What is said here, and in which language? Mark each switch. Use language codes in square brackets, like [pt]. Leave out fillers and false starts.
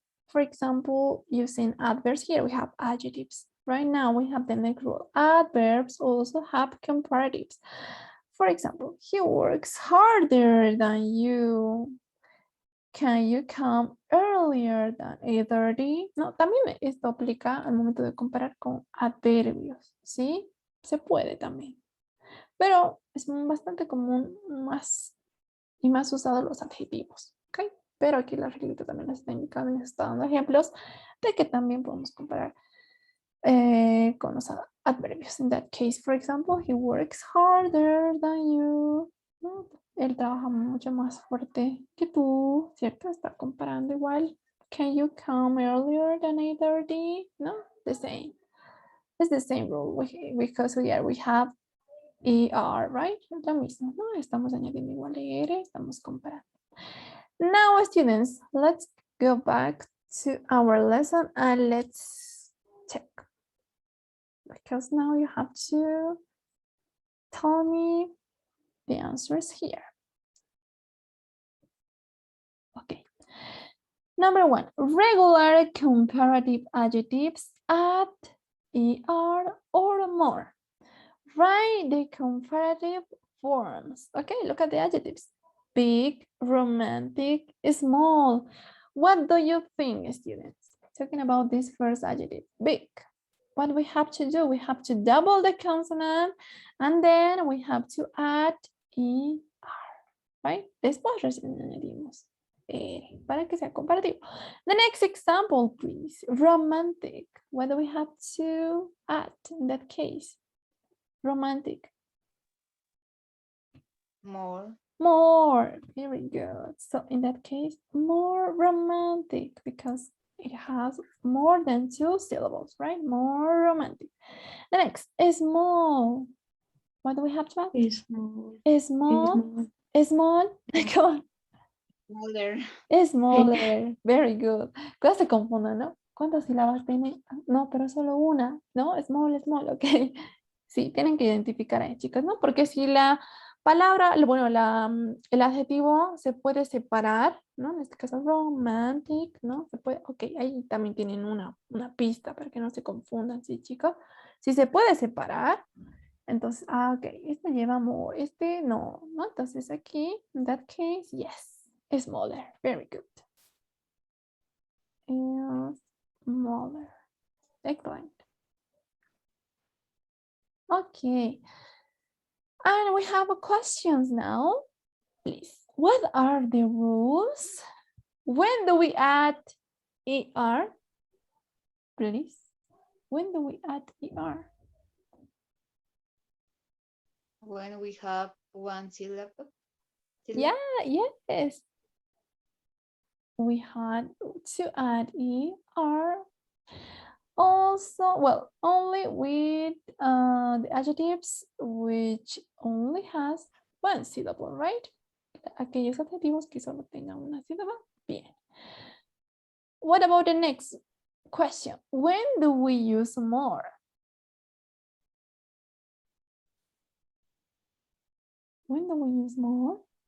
[en] For example, using adverbs here, we have adjectives. Right now, we have the next rule. Adverbs also have comparatives. For example, he works harder than you. Can you come earlier than 8:30? [es] No, también esto aplica al momento de comparar con adverbios, ¿sí? Se puede también. Pero es bastante común más usado los adjetivos, ¿ok? Pero aquí la reglita también nos está indicando y nos está dando ejemplos de que también podemos comparar con los adverbios. [en] In that case, for example, he works harder than you. [es] ¿No? Él trabaja mucho más fuerte que tú, ¿cierto? Está comparando igual. [en] Can you come earlier than 8:30? No, the same. It's the same rule because we have ER, right? [es] Lo mismo, ¿no? Estamos añadiendo igual ER, estamos comparando. [en] Now, students, let's go back to our lesson and let's check. Because now you have to tell me the answers here. Okay. Number 1, regular comparative adjectives at ER or more. Write the comparative forms. Okay, look at the adjectives. Big, romantic, small. What do you think, students? Talking about this first adjective, big. What we have to do, we have to double the consonant and then we have to add ER, right? [es] Después recién añadimos para que sea comparativo. [en] The next example, please. Romantic. What do we have to add in that case? Romantic. More. More. Very good. So in that case, more romantic because it has more than 2 syllables, right? More romantic. The next, small. What do we have to add? Small. Small. Small. Come on. Smaller. Smaller, very good. [es] Cuidado se confundan, ¿no? ¿Cuántas sílabas tiene? No, pero solo una, ¿no? Small, small, ok. Sí, tienen que identificar ahí, chicas, ¿no? Porque si la palabra, bueno, el adjetivo se puede separar, ¿no? En este caso, romantic, ¿no? Se puede, ok, ahí también tienen una pista para que no se confundan, ¿sí, chicos? Si se puede separar, entonces, ok, este lleva more, este no, ¿no? [en] Entonces aquí, in that case, yes, smaller, very good. Smaller, excellent. Okay, and we have questions now. Please, what are the rules? When do we add ER? Please, when do we add ER? When we have one syllable. Yeah, yes. We had to add ER. Also, well, only with the adjectives which only has one syllable, right? [es] Aquellos adjetivos que solo tengan una sílaba. Bien. [en] What about the next question? When do we use more? When do we use more?